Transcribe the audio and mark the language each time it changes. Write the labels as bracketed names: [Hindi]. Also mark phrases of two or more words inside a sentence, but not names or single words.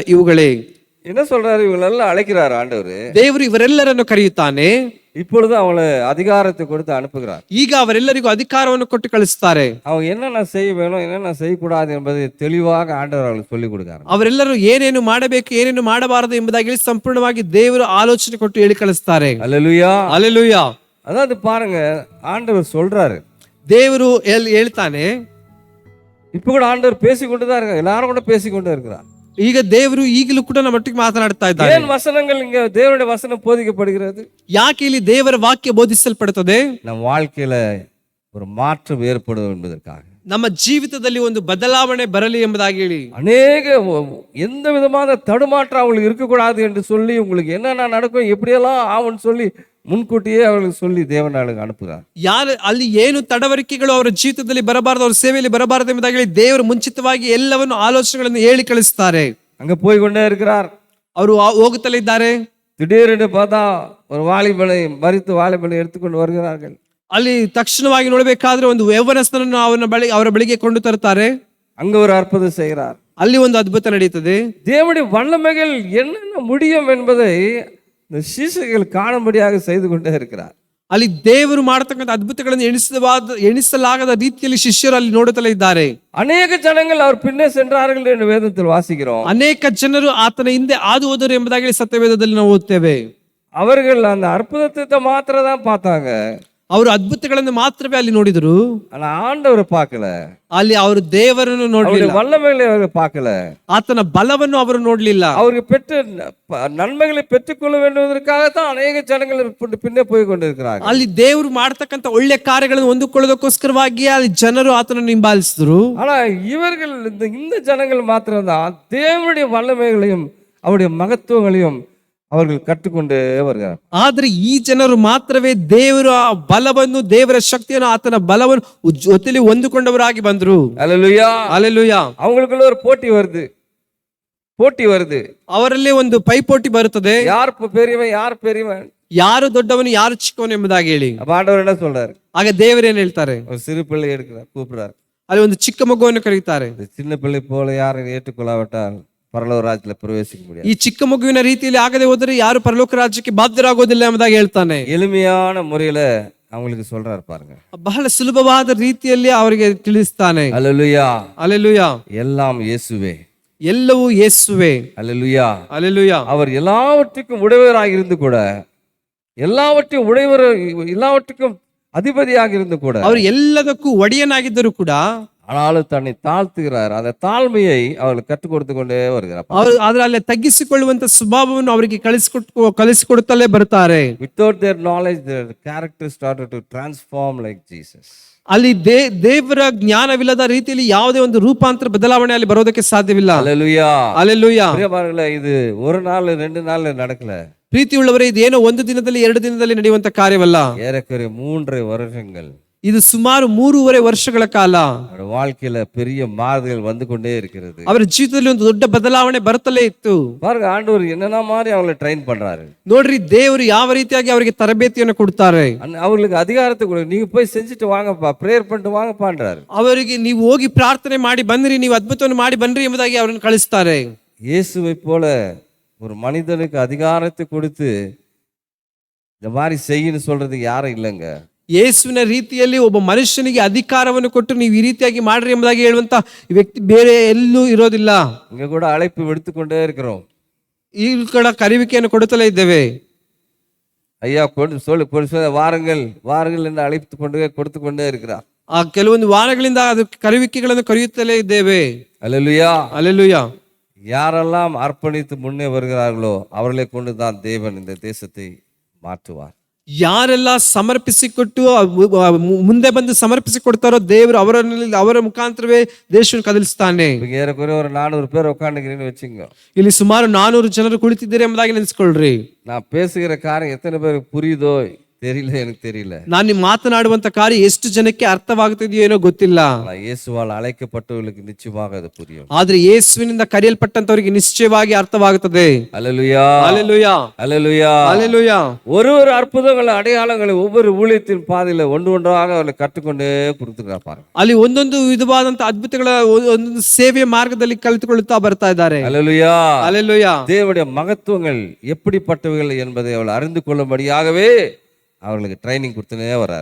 [Kannada] ಇವುಗಳೇ. [Tamil] என்ன சொல்றாரு? இவங்களெல்லாம் அழைக்கிறார் ஆண்டவர். [Kannada] ದೇವರು ಇವರೆಲ್ಲರನ್ನು ಕರೆಯುತ್ತಾನೆ. [Tamil] இப்பொழுது அவங்களை அதிகாரத்தை கொடுத்து அனுப்புகிறார். [Kannada] ಈಗ ಅವರೆಲ್ಲರಿಗೂ ಅಧಿಕಾರವನ್ನು ಕೊಟ್ಟು ಕಳಿಸುತ್ತಾರೆ. [Tamil] அவங்க என்னென்ன செய்ய வேணும், என்னென்ன செய்யக்கூடாது என்பதை தெளிவாக ஆண்டவர் அவர்களுக்கு சொல்லிக் கொடுக்கிறார். [Kannada] ಅವರೆಲ್ಲರೂ ಏನೇನು ಮಾಡಬೇಕು, ಏನೇನು ಮಾಡಬಾರದು ಎಂಬುದಾಗಿ ಹೇಳಿ ಸಂಪೂರ್ಣವಾಗಿ ದೇವರು ಆಲೋಚನೆ ಕೊಟ್ಟು ಹೇಳಿ ಕಳಿಸ್ತಾರೆ. [Tamil] அல்லேலூயா, [Kannada] ಹಲ್ಲೆಲೂಯಾ. [Tamil] அதாவது பாருங்க, ஆண்டவர் சொல்றாரு, [Kannada] ದೇವರು ಹೇಳ್ತಾನೆ. [Tamil] இப்ப கூட ஆண்டவர் பேசிக்கொண்டுதான் இருக்கார், எல்லாரும் கூட பேசிக்கொண்டு இருக்கிறார். [Kannada] ಈಗ ದೇವರು ಈಗಲೂ ಕೂಡ ನಮ್ಮೊಟ್ಟಿಗೆ ಮಾತನಾಡ್ತಾ ಇದ್ದಾರೆ. [Tamil] ஏன் வசனங்கள் இங்க தேவனுடைய வசனம் போதிக்கப்படுகிறது? [Kannada] ಯಾಕೆ ಇಲ್ಲಿ ದೇವರ ವಾಕ್ಯ ಬೋಧಿಸಲ್ಪಡುತ್ತದೆ? [Tamil] நம் வாழ்க்கையில ஒரு மாற்றம் ஏற்படும் என்பதற்காக, [Kannada] ನಮ್ಮ ಜೀವಿತದಲ್ಲಿ ಒಂದು ಬದಲಾವಣೆ ಬರಲಿ ಎಂಬುದಾಗಿ ಹೇಳಿ, [Tamil] அநேக எந்த விதமான தடுமாற்றம் அவங்களுக்கு இருக்கக்கூடாது என்று சொல்லி, உங்களுக்கு என்னென்ன நடக்கும், எப்படியெல்லாம் ஆகும்னு சொல்லி முன்கூட்டியே அவர்களுக்கு சொல்லி தேவனாளுக்கு அனுப்புகிறார். [Kannada] ಯಾರು ಅಲ್ಲಿ ಏನು ತಡವರಿಕೆಗಳು ಅವರ ಜೀವಿತದಲ್ಲಿ ಬರಬಾರದು, ಅವರ ಸೇವೆಯಲ್ಲಿ ಬರಬಾರದು ಎಂಬುದಾಗಿ ಹೇಳಿ ದೇವರು ಮುಂಚಿತವಾಗಿ ಎಲ್ಲವನ್ನು ಆಲೋಚನೆಗಳನ್ನು ಹೇಳಿ ಕಳಿಸ್ತಾರೆ. [Tamil] அங்க போய் கொண்டே இருக்கிறார். [Kannada] ಅವರು ಹೋಗುತ್ತಲೇ ಇದ್ದಾರೆ. [Tamil] திடீரென்று பார்த்தா ஒரு வாலிபனை, மரித்து வாலிபனை எடுத்துக்கொண்டு வருகிறார்கள். [Kannada] ಅಲ್ಲಿ ತಕ್ಷಣವಾಗಿ ನೋಡಬೇಕಾದ್ರೆ ಒಂದು ಯೌವನಸ್ಥನನ್ನು ಅವರ ಬಳಿಗೆ ಕೊಂಡು ತರುತ್ತಾರೆ. [Tamil] அங்க ஒரு அற்புதம் செய்கிறார். [Kannada] ಅಲ್ಲಿ ಒಂದು ಅದ್ಭುತ ನಡೆಯುತ್ತದೆ. [Tamil] தேவனுடைய வல்லமைகள் என்னென்ன முடியும் என்பதை இந்த சீசர்கள் காணும்படியாக செய்து கொண்டே இருக்கிறார். [Kannada] ಅಲ್ಲಿ ದೇವರು ಮಾಡತಕ್ಕಂಥ ಅದ್ಭುತಗಳನ್ನು ಎಣಿಸಲಾಗದ ರೀತಿಯಲ್ಲಿ ಶಿಷ್ಯರು ಅಲ್ಲಿ ನೋಡುತ್ತಲೇ ಇದ್ದಾರೆ. [Tamil] அநேக ஜனங்கள் அவர் பின்னே சென்றார்கள் என்று வேதத்தில் வாசிக்கிறோம். [Kannada] ಅನೇಕ ಜನರು ಆತನ ಹಿಂದೆ ಹಾದು ಹೋದರು ಎಂಬುದಾಗಿ ಸತ್ಯವೇದದಲ್ಲಿ ನಾವು ಓದ್ತೇವೆ. [Tamil] அவர்கள் அந்த அற்புதத்தை மாத்திரம் தான் பார்த்தாங்க. [Kannada] ಅವರು ಅದ್ಭುತಗಳನ್ನು ಮಾತ್ರವೇ ಅಲ್ಲಿ ನೋಡಿದರು. [Tamil] ஆனா ஆண்டவரை பார்க்கல. [Kannada] ಅಲ್ಲಿ ಅವರು ದೇವರನ್ನು ನೋಡಲಿಲ್ಲ. [Tamil] வல்லமைகளை ಅವರು பார்க்கல. [Kannada] ಆತನ ಬಲವನ್ನು ಅವರು ನೋಡಲಿಲ್ಲ. [Tamil] அவருக்கு பெற்ற நன்மைகளை பெற்றுக்கொள்ள வேண்டுவதற்காகத்தான் அநேக ஜனங்கள் பின்னே போய் கொண்டிருக்கிறாங்க. [Kannada] ಅಲ್ಲಿ ದೇವರು ಮಾಡತಕ್ಕಂಥ ಒಳ್ಳೆ ಕಾರ್ಯಗಳನ್ನು ಹೊಂದಿಕೊಳ್ಳೋದಕ್ಕೋಸ್ಕರವಾಗಿ ಅಲ್ಲಿ ಜನರು ಆತನನ್ನು ಹಿಂಬಾಲಿಸಿದ್ರು. [Tamil] ஆனா இவர்கள், இந்த ஜனங்கள் மாத்திரம்தான் தேவனுடைய வல்லமைகளையும் அவருடைய மகத்துவங்களையும் அவர்கள் கற்றுக்கொண்டே வருகிறார். [Kannada] ಆದ್ರೆ ಈ ಜನರು ಮಾತ್ರವೇ ದೇವರ ಬಲವನ್ನು, ದೇವರ ಶಕ್ತಿಯನ್ನು, ಆತನ ಬಲವನ್ನು ಜೊತೆಲಿ ಹೊಂದಿಕೊಂಡವರಾಗಿ ಬಂದ್ರು. [Tamil] அல்லேலூயா. [Kannada] ಅಲ್ಲೆಲೂಯಾ. [Tamil] அவங்களுக்குள்ள ஒரு போட்டி வருது. [Kannada] ಅವರಲ್ಲಿ ಒಂದು ಪೈಪೋಟಿ ಬರುತ್ತದೆ. [Tamil] யார் பெரியவன், யார் பெரியவன், [Kannada] ಯಾರು ದೊಡ್ಡವನು ಯಾರು ಚಿಕ್ಕವನು ಎಂಬುದಾಗಿ ಹೇಳಿ. [Tamil] அப்ப ஆண்டவர் என்ன சொல்றாரு? [Kannada] ಆಗ ದೇವರೇನ್ ಹೇಳ್ತಾರೆ? [Tamil] ஒரு சிறு பிள்ளை எடுக்கிறார், கூப்பிடுறார். [Kannada] ಅಲ್ಲಿ ಒಂದು ಚಿಕ್ಕ ಮಗುವನ್ನು ಕರೀತಾರೆ. [Tamil] இந்த சின்ன பிள்ளை போல யாரும் ஏற்றுக்கொள்ளாவிட்டால் பரலோக ராஜ்யத்துல பிரவேசிக்க முடியாது. [Kannada] ಈ ಚಿಕ್ಕ ಮಗುವಿನ ರೀತಿಯಲ್ಲಿ ಆಗದೆ ಹೋದರೆ ಯಾರು ಪರಲೋಕ ರಾಜ್ಯಕ್ಕೆ ಬಾಧ್ಯರಾಗೋದಿಲ್ಲ ಎಂಬುದಾಗಿ ಹೇಳ್ತಾನೆ. [Tamil] எளிமையான முறையில அவங்களுக்கு சொல்றாரு பாருங்க. [Kannada] ಬಹಳ ಸುಲಭವಾದ ರೀತಿಯಲ್ಲಿ ಅವರಿಗೆ ತಿಳಿಸ್ತಾನೆ. [Tamil] அல்லேலூயா. [Kannada] ಅಲ್ಲೆಲೂಯಾ. [Tamil] எல்லாம் இயேசுவே. [Kannada] ಎಲ್ಲವೂ ಯೇಸುವೆ. [Tamil] அல்லேலூயா. [Kannada] ಅಲ್ಲೆಲೂಯಾ. [Tamil] அவர் எல்லாவற்றுக்கும் உடையவராக இருந்து கூட, எல்லாவற்றுக்கும் அதிபதியாக இருந்து கூட, [Kannada] ಅವರು ಎಲ್ಲದಕ್ಕೂ ಒಡೆಯನಾಗಿದ್ದರೂ ಕೂಡ [Tamil] ஆனாலும் தன்னை தாழ்த்துகிறார். அந்த தாழ்மையை அவர்கள் கற்றுக் கொடுத்து கொண்டே வருகிறார். [Kannada] ಅವರು ಅದರಲ್ಲಿ ತಗ್ಗಿಸಿಕೊಳ್ಳುವಂತ ಸ್ವಭಾವವನ್ನು ಅವರಿಗೆ ಕಲಿಸಿಕೊಡುತ್ತಲೇ ಬರ್ತಾರೆ. [English] Without their knowledge, their character started to transform like Jesus. [Kannada] ಅಲ್ಲಿ ದೇವರ ಜ್ಞಾನವಿಲ್ಲದ ರೀತಿಯಲ್ಲಿ ಯಾವುದೇ ಒಂದು ರೂಪಾಂತರ ಬದಲಾವಣೆ ಅಲ್ಲಿ ಬರೋದಕ್ಕೆ ಸಾಧ್ಯವಿಲ್ಲ. [Tamil] அல்லேலூயா. [Kannada] ಅಲ್ಲೆಲೂಯಾ. [Tamil] பிரியமானவர்களே, இது ஒரு நாள் 2 நாள்ல நடக்கல. [Kannada] ಪ್ರೀತಿ ಉಳ್ಳವರೇ, ಇದೇನೋ ಒಂದು ದಿನದಲ್ಲಿ 2 ದಿನದಲ್ಲಿ ನಡೆಯುವಂತ ಕಾರ್ಯವಲ್ಲ. [Tamil] ஏறக்குறைய 3 வருஷங்கள் [Kannada] ಇದು ಸುಮಾರು 3.5 ವರ್ಷಗಳ ಕಾಲ [Tamil] அவருடைய வாழ்க்கையில பெரிய மாறுதல் வந்து கொண்டே இருக்கிறது. [Kannada] ಅವರ ಜೀವಿತದಲ್ಲಿ ಒಂದು ದೊಡ್ಡ ಬದಲಾವಣೆ ಬರುತ್ತಲೇ ಇತ್ತು. [Tamil] பாருங்க, ஆண்டவர் என்னென்ன மாதிரி அவங்களை ட்ரெயின் பண்றாரு. [Kannada] ನೋಡ್ರಿ, ದೇವರು ಯಾವ ರೀತಿಯಾಗಿ ಅವರಿಗೆ ತರಬೇತಿಯನ್ನು ಕೊಡ್ತಾರೆ. [Tamil] அவங்களுக்கு அதிகாரத்தை கொடு, நீங்க போய் செஞ்சுட்டு வாங்கப்பா, பிரேயர் பண்ணிட்டு வாங்கப்பான்றாரு. [Kannada] ಅವರಿಗೆ ನೀವು ಹೋಗಿ ಪ್ರಾರ್ಥನೆ ಮಾಡಿ ಬನ್ನಿರಿ, ನೀವು ಅದ್ಭುತವನ್ನು ಮಾಡಿ ಬನ್ನಿರಿ ಎಂಬುದಾಗಿ ಅವರನ್ನು ಕಳಿಸ್ತಾರೆ. [Tamil] இயேசுவை போல ஒரு மனிதனுக்கு அதிகாரத்தை கொடுத்து இந்த மாதிரி செய்யன்னு சொல்றதுக்கு யாரும் இல்லைங்க. [Kannada] ಯೇಸುವಿನ ರೀತಿಯಲ್ಲಿ ಒಬ್ಬ ಮನುಷ್ಯನಿಗೆ ಅಧಿಕಾರವನ್ನು ಕೊಟ್ಟು ನೀವು ಈ ರೀತಿಯಾಗಿ ಮಾಡ್ರಿ ಎಂಬುದಾಗಿ ಹೇಳುವಂತ ವ್ಯಕ್ತಿ ಬೇರೆ ಎಲ್ಲೂ ಇರೋದಿಲ್ಲ. [Tamil] இங்க கூட அழைப்பு விடுத்துக்கொண்டே இருக்கிறோம். [Kannada] ಈ ಕಡೆ ಕರೆಯುವಿಕೆಯನ್ನು ಕೊಡುತ್ತಲೇ ಇದ್ದೇವೆ. [Tamil] ஐயா வாருங்கள் வாருங்கள் என்று அழைத்து கொடுத்து கொண்டே இருக்கிறார். [Kannada] ಆ ಕೆಲವೊಂದು ವಾರಗಳಿಂದ ಅದು ಕರೆಯುವಿಕೆಗಳನ್ನು ಕರೆಯುತ್ತಲೇ ಇದ್ದೇವೆ. [Tamil] அல்லேலூயா. [Kannada] ಅಲ್ಲೆಲೂಯಾ. [Tamil] யாரெல்லாம் அர்ப்பணித்து முன்னே வருகிறார்களோ அவர்களை கொண்டுதான் தேவன் இந்த தேசத்தை மாற்றுவார். [Kannada] ಯಾರೆಲ್ಲ ಸಮರ್ಪಿಸಿಕೊಟ್ಟು ಮುಂದೆ ಬಂದು ಸಮರ್ಪಿಸಿಕೊಡ್ತಾರೋ ದೇವರು ಅವರ ಮುಖಾಂತರವೇ ದೇಶವನ್ನು ಕದಲಿಸ್ತಾನೆ. [Tamil] ஏறக்குறைய ஒரு 400 பேர் உட்காந்துக்கிறீங்கன்னு வச்சுங்க. [Kannada] ಇಲ್ಲಿ ಸುಮಾರು 400 ಜನರು ಕುಳಿತಿದ್ದಾರೆ ಎಂಬುದಾಗಿ ನೆನೆಸ್ಕೊಳ್ರಿ. [Tamil] நான் பேசுகிற காரியம் எத்தனை பேருக்கு புரியுதோ தெரியல, எனக்கு தெரியல. [Kannada] ನಾನು ಮಾತನಾಡುವಂತ ಕಾರ್ಯ ಎಷ್ಟು ಜನಕ್ಕೆ ಅರ್ಥವಾಗುತ್ತಿದೆಯೋ ಏನೋ ಗೊತ್ತಿಲ್ಲ. [Tamil] இயேசுவால் அழைக்கப்பட்டவர்களுக்கு நிச்சயமாக அது புரியும். [Kannada] ಆದ್ರೆ ಯೇಸುವಿನಿಂದ ಕರೆಯಲ್ಪಟ್ಟಂತವರಿಗೆ ನಿಶ್ಚಯವಾಗಿ ಅರ್ಥವಾಗುತ್ತದೆ. [Tamil] அல்லேலூயா. அல்லேலூயா. அல்லேலூயா. அல்லேலூயா. ஒரு அற்புதங்கள் அடையாளங்களை ஒவ்வொரு ஊழியத்தின் பாதையில ஒன்றாக அவர்களை கற்றுக்கொண்டே கொடுத்துக்கிறார் பாருங்க. [Kannada] ಅಲ್ಲಿ ಒಂದೊಂದು ವಿಧವಾದಂತ ಅದ್ಭುತಗಳ ಒಂದೊಂದು ಸೇವೆಯ ಮಾರ್ಗದಲ್ಲಿ ಕಲಿತುಕೊಳ್ಳುತ್ತಾ ಬರ್ತಾ ಇದ್ದಾರೆ. [Tamil] அல்லேலூயா. அல்லேலூயா. தேவனுடைய மகத்துவங்கள் எப்படிப்பட்டவைகள் என்பதை அவள் அறிந்து கொள்ளும்படியாகவே அவர்களுக்கு ட்ரைனிங் கொடுத்துனே வர்றாரு.